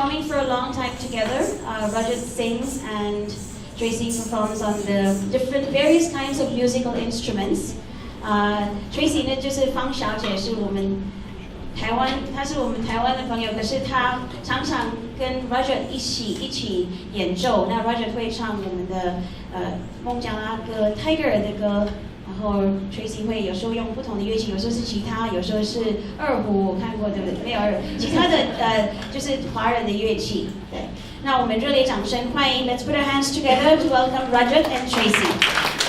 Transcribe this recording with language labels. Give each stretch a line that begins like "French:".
English: Together. Rajat sings and Tracy performs on the various kinds of musical instruments.
Chinese: Tracy 呢就是方小姐，是我们台湾的朋友，可是她常常跟 Rajat 一起演奏。那 Rajat 会唱我们的孟加拉歌、泰戈尔的歌，然后 Tracy 会有时候用不同的乐器，有时候是吉他，有时候是二胡，我看过对不对？没有其他的就是华人的乐器。
English: 对，那我们热烈掌声欢迎 Let's put our hands together to welcome Rajat and Tracy.